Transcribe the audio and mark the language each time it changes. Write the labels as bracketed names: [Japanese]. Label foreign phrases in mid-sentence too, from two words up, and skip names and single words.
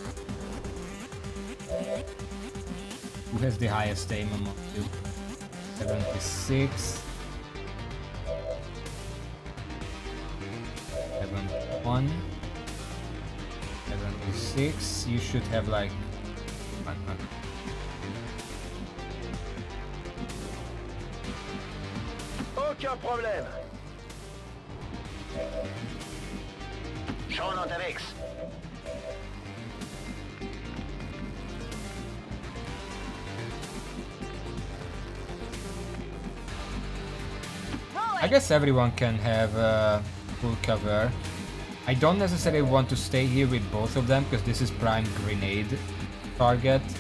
[English] Who has the highest aim among you? 76. 71. 76. You should have like... [French] Aucun problème. [German] Schon unterwegs. [English] I guess everyone can have full cover. I don't necessarily want to stay here with both of them because this is prime grenade target.